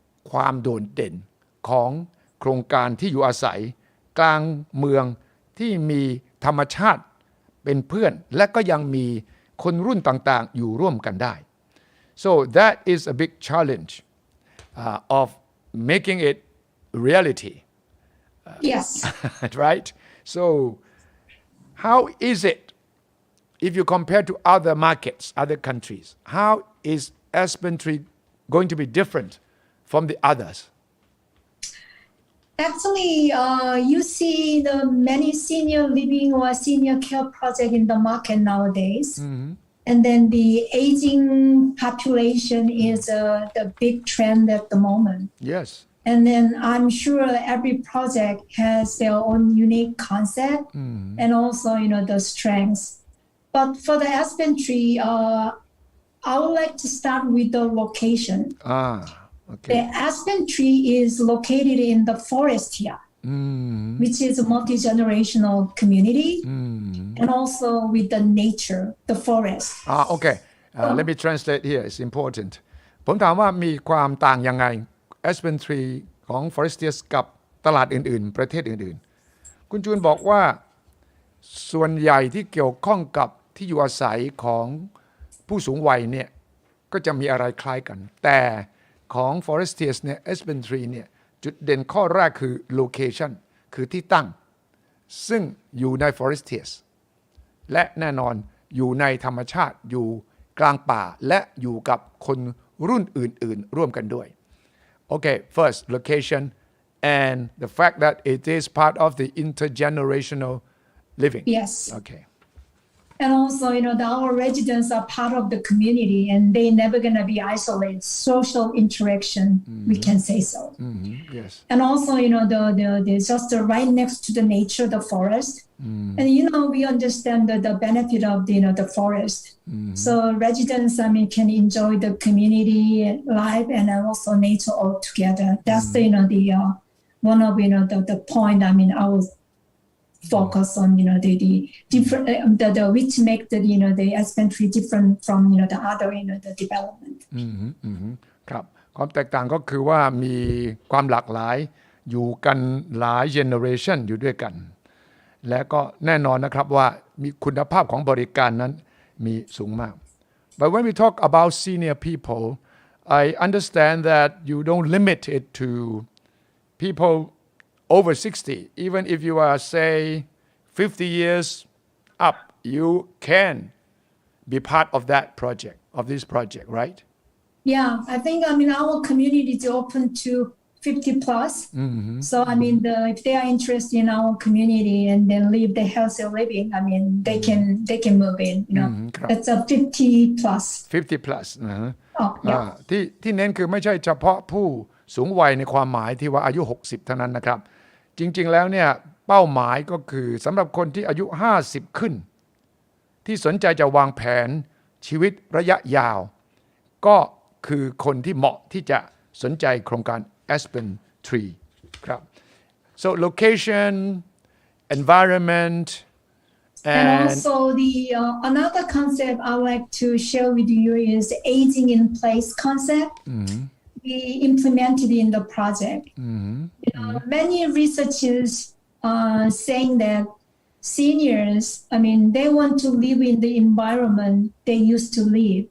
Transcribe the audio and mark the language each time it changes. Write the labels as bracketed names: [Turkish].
[Thai] ความโดดเด่นของโครงการที่อยู่อาศัยกลางเมืองที่มีธรรมชาติเป็นเพื่อนและก็ยังมีคนรุ่นต่างๆอยู่ร่วมกันได้ [English] so that is a big challenge of making it reality Yes. right so how is it if you compare to other markets other countries how is Aspen Tree going to be different from the others Actually, you see the many senior living or senior care project in the market nowadays. And then the aging population is the big trend at the moment. yes And then I'm sure every project has their own unique concept and also, you know, the strengths. But for the Aspen Tree, I would like to start with the location. okay The Aspen Tree is located in the Forestias, which is a multi-generational community, and also with the nature, the forest. okay let me translate here it's important [Thai] ผมถามว่ามีความต่างยังไง Aspen Tree ของ Forestias กับตลาดอื่นๆประเทศอื่นๆคุณจูนบอกว่า ส่วนใหญ่ที่เกี่ยวข้องกับที่อยู่อาศัยของผู้สูงวัยเนี่ยก็จะมีอะไรคล้ายกันแต่ของ Forestias เนี่ย Aspen Tree เนี่ยจุดเด่นข้อแรกคือ location คือที่ตั้งซึ่งอยู่ใน Forestias และแน่นอนอยู่ในธรรมชาติอยู่กลางป่าและอยู่กับคนรุ่นอื่นๆร่วมกันด้วย [English] Okay first location and the fact that it is part of the intergenerational living Yes. okay And also, you know, our residents are part of the community and they're never going to be isolated. Social interaction, we can say so. yes And also, you know, the just right next to the nature, the forest. And, you know, we understand the benefit of the, you know, the forest. So residents, I mean, can enjoy the community life and also nature all together. That's the, you know, the one of, you know, the point, I mean, I was focus on, you know, the different, the which make the, you know, the Aspen Tree different from, you know, the other, you know, the development. [Thai] ครับความแตกต่างก็คือว่ามีความหลากหลายอยู่กันหลายเจเนอเรชันอยู่ด้วยกันและก็แน่นอนนะครับว่ามีคุณภาพของบริการนั้นมีสูงมาก [English] But when we talk about senior people I understand that you don't limit it to people over 60 even if you are say 50 years up you can be part of that project of this project right Yeah, I think, I mean, our community is open to 50 plus. So I mean, if they are interested in our community and then live the healthy living, I mean, they can move in. That's a 50 plus. [Thai] 50 plus นะฮะ [English] yeah. [Thai] ที่เน้นคือไม่ใช่เฉพาะผู้สูงวัยในความหมายที่ว่าอายุ60เท่านั้นนะครับจริงๆแล้วเนี่ยเป้าหมายก็คือสำหรับคนที่อายุ50ขึ้นที่สนใจจะวางแผนชีวิตระยะยาวก็คือคนที่เหมาะที่จะสนใจโครงการ Aspen Tree ครับ [English] so location environment and also the another concept I like to share with you is aging in place concept. We implemented in the project. Many researchers are saying that seniors, I mean, they want to live in the environment they used to live.